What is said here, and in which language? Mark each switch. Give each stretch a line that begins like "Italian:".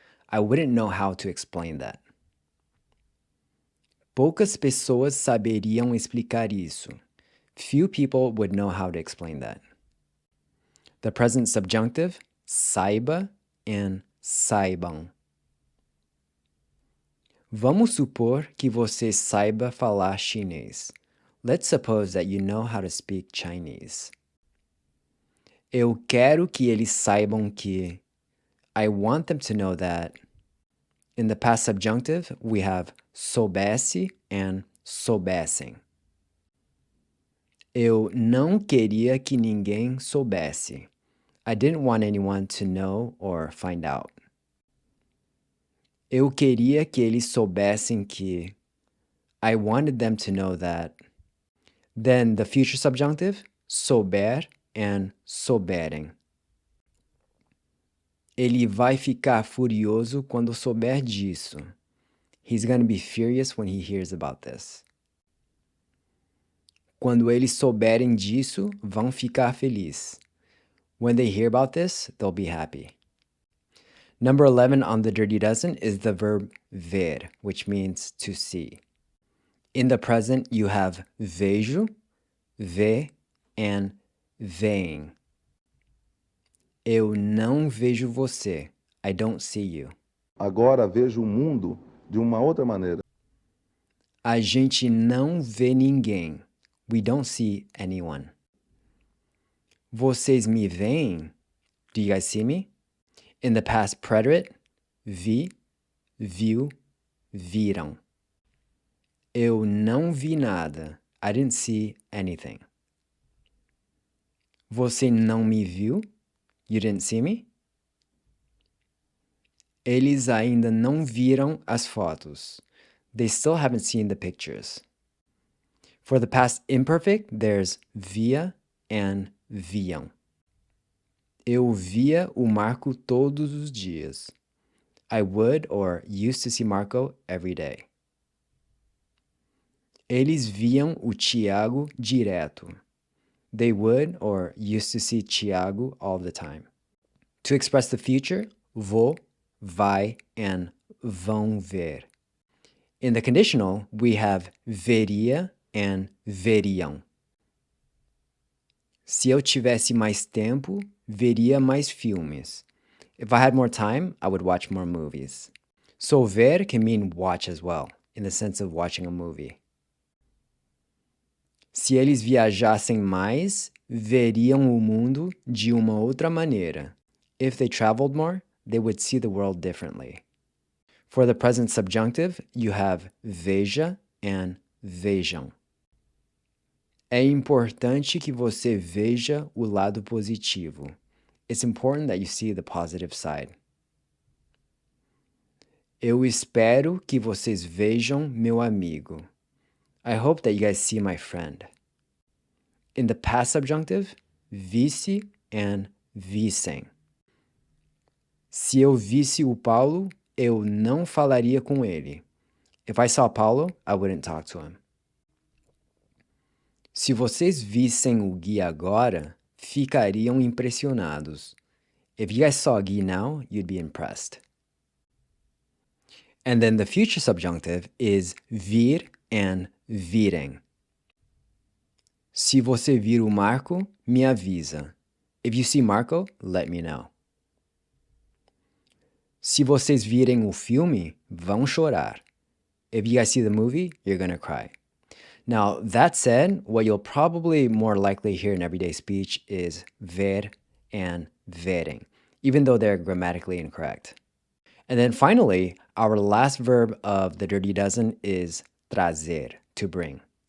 English: I wouldn't know how to explain that.
Portuguese: Poucas pessoas saberiam explicar isso.
English: Few people would know how to explain that. The present subjunctive, saiba and saibam.
Portuguese: Vamos supor que você saiba falar chinês.
English: Let's suppose that you know how to speak Chinese.
Portuguese: Eu quero que eles saibam que.
English: I want them to know that. In the past subjunctive, we have soubesse and soubessem.
Portuguese: Eu não queria que ninguém soubesse.
English: I didn't want anyone to know or find out.
Portuguese: Eu queria que eles soubessem que.
English: I wanted them to know that. Then the future subjunctive, souber and souberem.
Portuguese: Ele vai ficar furioso quando souber disso.
English: He's going to be furious when he hears about this.
Portuguese: Quando eles souberem disso, vão ficar felizes.
English: When they hear about this, they'll be happy. Number 11 on the Dirty Dozen is the verb ver, which means to see. In the present, you have vejo, vê, and veem.
Portuguese: Eu não vejo você.
English: I don't see you.
Portuguese: Agora vejo o mundo de uma outra maneira. A gente não vê ninguém.
English: We don't see anyone.
Portuguese: Vocês me veem?
English: Do you guys see me? In the past preterite, vi, viu, viram.
Portuguese: Eu não vi nada.
English: I didn't see anything.
Portuguese: Você não me viu?
English: You didn't see me?
Portuguese: Eles ainda não viram as fotos.
English: They still haven't seen the pictures. For the past imperfect, there's via and viam.
Portuguese: Eu via o Marco todos os dias.
English: I would or used to see Marco every day.
Portuguese: Eles viam o Tiago direto.
English: They would or used to see Tiago all the time. To express the future, vou, vai, and vão ver. In the conditional, we have veria and veriam.
Portuguese: Se eu tivesse mais tempo, veria mais filmes.
English: If I had more time, I would watch more movies. So ver can mean watch as well, in the sense of watching a movie.
Portuguese: Se eles viajassem mais, veriam o mundo de uma outra maneira.
English: If they traveled more, they would see the world differently. For the present subjunctive, you have veja and vejam.
Portuguese: É importante que você veja o lado positivo.
English: It's important that you see the positive side.
Portuguese: Eu espero que vocês vejam meu amigo.
English: I hope that you guys see my friend. In the past subjunctive, visse and vissem.
Portuguese: Se eu visse o Paulo, eu não falaria com ele.
English: If I saw Paulo, I wouldn't talk to him.
Portuguese: Se vocês vissem o Gui agora, ficariam impressionados.
English: If you guys saw Gui now, you'd be impressed. And then the future subjunctive is vir and virem.
Portuguese: Se você vir o Marco, me avisa.
English: If you see Marco, let me know.
Portuguese: Se vocês virem o filme, vão chorar.
English: If you guys see the movie, you're gonna cry. Now, that said, what you'll probably more likely hear in everyday speech is ver and verem, even though they're grammatically incorrect. And then finally, our last verb of the Dirty Dozen is trazer, to bring.